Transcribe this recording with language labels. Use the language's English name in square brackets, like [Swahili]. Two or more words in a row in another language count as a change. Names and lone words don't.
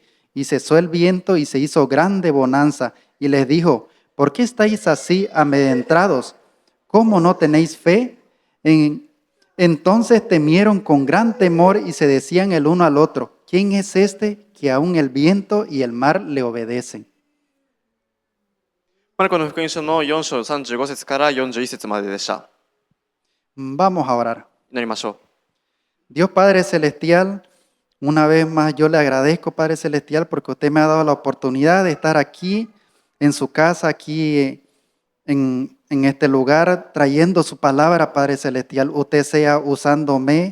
[Spanish] Y cesó el viento y se hizo grande bonanza, y les dijo: ¿por qué estáis así amedrentados? ¿Cómo no tenéis fe? Entonces temieron con gran temor y se decían el uno al otro: ¿quién es este que aún el viento y el mar le obedecen? [Japanese] マルコの福音書の4章35節から41節まででした。 [Spanish] Vamos a orar. [Japanese] 祈りましょう。 [Spanish] Dios Padre Celestial, una vez más yo le agradezco, Padre Celestial, porque usted me ha dado la oportunidad de estar aquí en su casa, aquí en este lugar, trayendo su palabra, Padre Celestial. Usted sea usándome.